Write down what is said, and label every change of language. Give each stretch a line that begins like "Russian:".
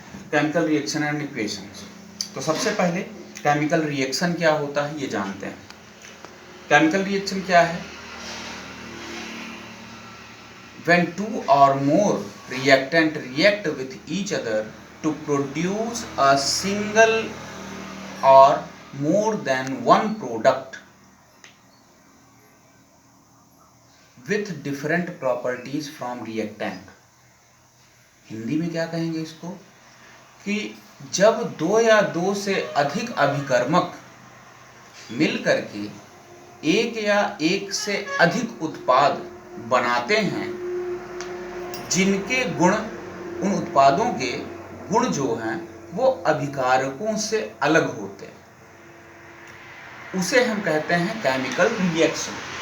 Hindi: Chemical reaction and equations. तो सबसे पहले केमिकल रिएक्शन क्या होता है ये जानते हैं। केमिकल रिएक्शन क्या है?
English: When two or more reactant react with each other to produce a single or more than one product with different properties from reactant।
Hindi: Hindi में क्या कहेंगे इसको कि जब दो या दो से अधिक अभिकर्मक मिल करके एक या एक से अधिक उत्पाद बनाते हैं जिनके गुण, उन उत्पादों के गुण जो हैं वो अभिकारकों से अलग होते हैं, उसे हम कहते हैं केमिकल रिएक्शन।